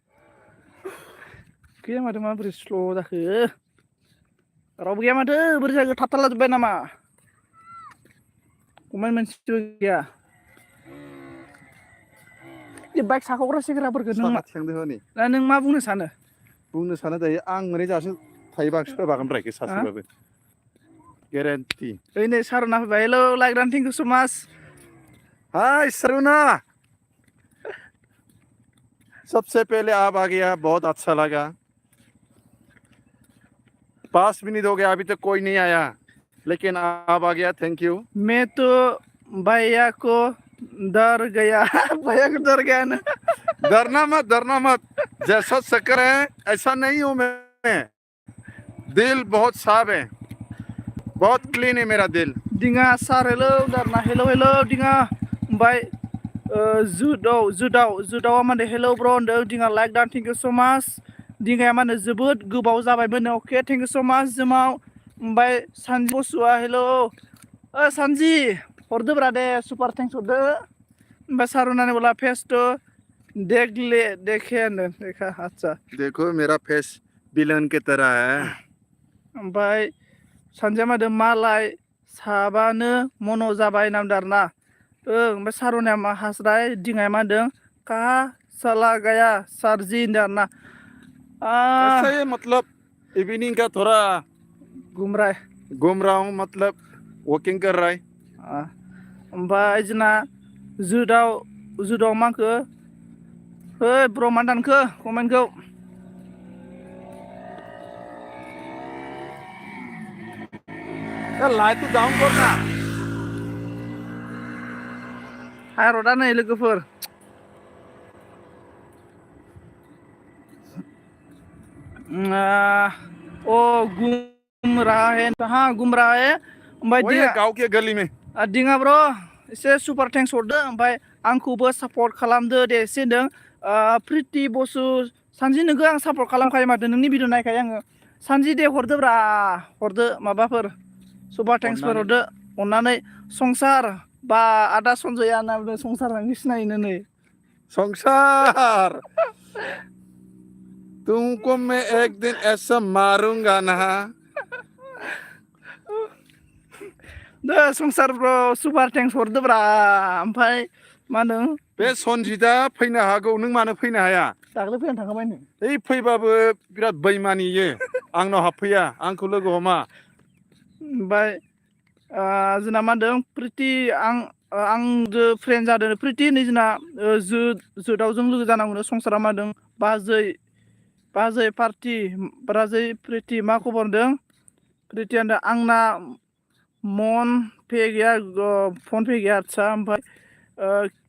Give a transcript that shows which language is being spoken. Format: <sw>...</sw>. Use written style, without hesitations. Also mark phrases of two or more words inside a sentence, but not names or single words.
<brx>गैया माथो माबोरै स्ल' जाखो रावबो गैया माथो बोरै जाखो थाबथाला जोब्बाय नामा कमेन्ट मोनसेबो गैया बाइक साखावग्रा सेंग्राफोरखौ साखा थिखांदो हनै नों मा बुंनो सानो दायो आं मोनै जासो थायोबा आं सोरबागोन ब्रायखो हा सासेबाबो गेरेन्टि ओइ नै सारना फैबाय हेलौ</brx> <en>like and thank you so much</en> <hi>हाय सरुना सबसे पहले आप आ गया बहुत अच्छा लगा 5 मिनट हो गया अभी तक कोई नहीं आया लेकिन आप आ गया</hi> <en>thank you</en> <hi>मैं तो भैया को डर गया भैया को डर गया ना डरना मत जैसा शक्कर है ऐसा नहीं हूं मैं दिल बहुत साफ है बहुत क्लीन है मेरा दिल</hi> <brx>दिङा सार हेलौ दारना हेलौ हेलौ दिङा ओमफ्राय जुदावा माने हेलौ ब्र होनदों दिङा</brx> <en>like done thank you so much</en> <brx>दिङाया माने जोबोद गोबाव जाबायमोन अके</brx> <en>thank you so much</en> <brx>जोमाव ओमफ्राय सानजि बसुआ हेलौ सानजि हरदोब्रा दे</brx> <en>super thanks</en> <brx>हरदो ओमफ्राय सारुनानै</brx> <hi>बोला फेस तो देख ले देखे देखा आदसा देखो मेरा फेस विलन की तरह है</hi> <brx>ओमफ्राय सानजिया मादो मालाय साबानो मन' जाबाय नामदारना ओमफ्राय सारुनाया मा हास्राय दिङाया मा होनदों</brx> <hi>कहा चला गया</hi> <brx>सारजि होनदों आरोना</brx> <hi>ऐसा ही मतलब इवनिंग का थोड़ा घूम रहा हूँ मतलब वॉकिंग कर रहा है</hi> <brx>ओमफ्राय जोंना जुदाव मा होनखो ओइ ब्र मा दानखो कमेन्टखौ</brx> <hi>लाइट तो डाउन करना</hi> <brx>हायरदा नै लोगोफोर</brx> <hi>घूम रहा है हाँ घूम रहा है ओमफ्राय गाँव के गली में</hi> <brx>दिङा ब्र एसे</brx> <en>super thanks</en> <brx>हरदो ओमफ्राय आंखौबो सापर्ट खालामदो दे एसे होनदों प्रिति बसु सानजि नोंखौ आं सापर्ट खालामखायो माथो नोंनि भिडिअ नायखायो आङो सानजि दे हरदोब्रा हरदो माबाफोर सुपार थेंक्सफोर हरदो अननानै संसार बा आदा सनजया होनना बुंदों संसार नोंनि सिनायोनो नै</brx> <hi>संसार तुमको मैं एक दिन ऐसा मारूंगा ना</hi> <brx>दे संसार ब्र</brx> <en>super thanks</en> <brx>हरदोब्रा ओमफ्राय मा होनदों बे सनजितआ फैनो हागौ नों मानो फैनो हाया दाख्लै फैनानै थांखाबाय नो ओइ फैबाबो बिराद बैमानि इयो आंनाव हाबफैया आंखौ लोगो हमा ओमफ्राय जोंना मा होनदों प्रिति आंजों फ्रेन्ड जादों प्रिति नै जोंना जोदावजों लोगो जानांगौनो संसारा मा होनदों बाजै पार्टि बाजै प्रिति मा खबर होनदों प्रिति होनदों आंना फन पे गैया आदसा ओमफ्राय</brx>